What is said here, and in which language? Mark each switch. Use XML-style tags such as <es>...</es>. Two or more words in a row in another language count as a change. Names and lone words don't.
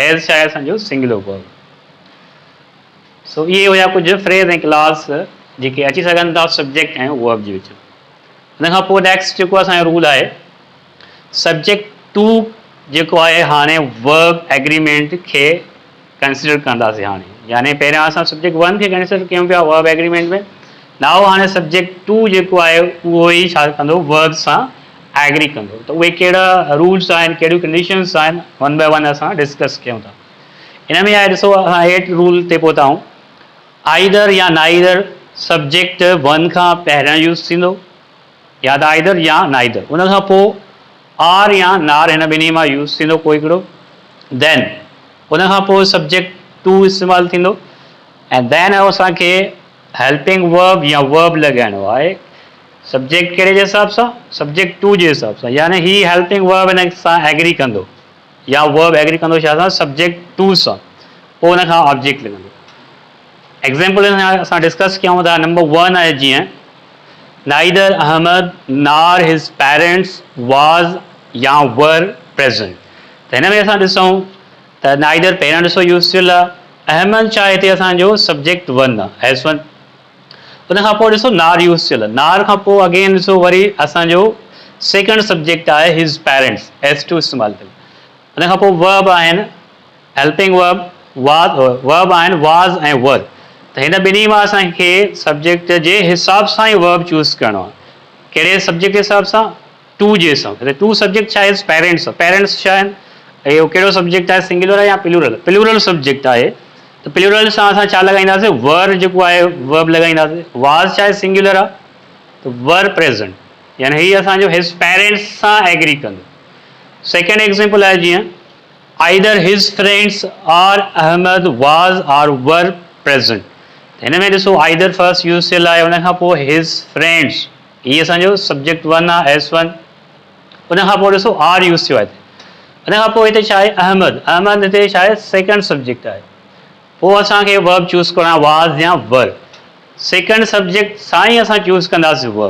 <sd>हैज़ छा आहे असांजो,</sd> <en>singular verb.</en> <sd>सो इहे हुया कुझु फ्रेज़ ऐं क्लॉज़ जेके अची सघनि था सब्जेक्ट ऐं वर्ब जे विच में। हुन खां पोइ नेक्स्ट जेको असांजो रूल आहे, सब्जेक्ट 2 जेको आहे हाणे</sd> <en>verb agreement</en> <sd>खे कंसिडर कंदासीं हाणे। यानी पहिरियां असां सब्जेक्ट 1 खे कंसिडर कयूं पिया</sd> <en>verb agreement</en> <sd>में, नाउ हाणे सब्जेक्ट 2 जेको आहे उहो ई छा कंदो, वर्ब सां एग्री कंदो। त उहे कहिड़ा रूल्स आहिनि, कहिड़ियूं कंडीशन्स आहिनि, 1 बाय 1 असां डिस्कस कयूं था। हिन में आहे ॾिसो, असां 8 रूल ते पहुता आहियूं। आइदर या नाइदर सब्जेक्ट 1 खां पहिरियां यूज़ थींदो, या त आइदर या नाइदर। उन खां पोइ आर या नार हिन ॿिन्ही मां यूज़ थींदो कोई हिकिड़ो। देन उन खां पोइ सब्जेक्ट 2 इस्तेमालु थींदो, ऐं देन असांखे</sd> <en>helping verb</en> <sd>या वर्ब लॻाइणो आहे। सब्जेक्ट कहिड़े जे हिसाब सां, सब्जेक्ट 2 जे हिसाब सां, यानी ही</sd> <en>helping verb</en> <sd>हिन सां एग्री कंदो या वर्ब एग्री कंदो छा सां, सब्जेक्ट 2 सां, पोइ हुन खां ऑब्जेक्ट लॻंदो। एग्ज़ाम्पल असां डिस्कस कयूं था। नंबर 1 आहे जीअं</sd> <en>neither Ahmed nor his parents was</en> <sd>या</sd> <en>were present.</en> <sd>त हिन में असां ॾिसूं त नाइदर पहिरियां ॾिसो यूज़ थियल आहे, अहमद छा हिते असांजो सब्जेक्ट 1 आहे, S1। उन खां पोइ ॾिसो नार यूज़ थियल, नार खां पोइ अगेन ॾिसो वरी असांजो</sd> <en>second subject</en> <sd>आहे</sd> <en>his parents,</en> <sd>S2 इस्तेमालु कयो। उन खां पोइ वर्ब आहिनि</sd> <en>helping verb,</en> <sd>वर्ब आहिनि वाज़ ऐं वर। त हिन ॿिन्ही मां असांखे सब्जेक्ट जे हिसाब सां ई वर्ब चूज़ करिणो आहे। कहिड़े सब्जेक्ट जे हिसाब सां? टू जे हिसाब सां।</sd> <en>two subject</en> <sd>छा आहे? पेरेंट्स। पेरेंट्स छा आहिनि? इहो कहिड़ो सब्जेक्ट आहे? सिंगुलर आहे या प्लूरल?</sd> <en>plural subject</en> <sd>आहे। त प्लूरल सां असां छा लॻाईंदासीं? वर जेको आहे वर्ब लॻाईंदासीं। वाज़ छा आहे? सिंगुलर आहे, त</sd> <en>were present,</en> <sd>यानी हीअ असांजो</sd> <en>his parents</en> <sd>सां एग्री कंदो। सेकेंड एग्जाम्पल आहे जीअं</sd> <en>either his friends or Ahmed was or were present।</en> <sd>हिन में ॾिसो either फर्स्ट यूज़ थियल आहे, उन खां पोइ</sd> <en>his friends,</en> <sd>हीअ असांजो</sd> <en>subject one</en> <sd>आहे S1। उन खां पोइ ॾिसो आर यूज़ थियो आहे हिते। उन खां पोइ हिते छा आहे? अहमद। अहमद हिते छा आहे?</sd> <en>second subject</en> <sd>आहे। पोइ असांखे वर्ब चूज़ करणो आहे वाज़ या वर।</sd> <en>second subject</en> <sd>सां ई असां चूज़ कंदासीं वर्ब।</sd>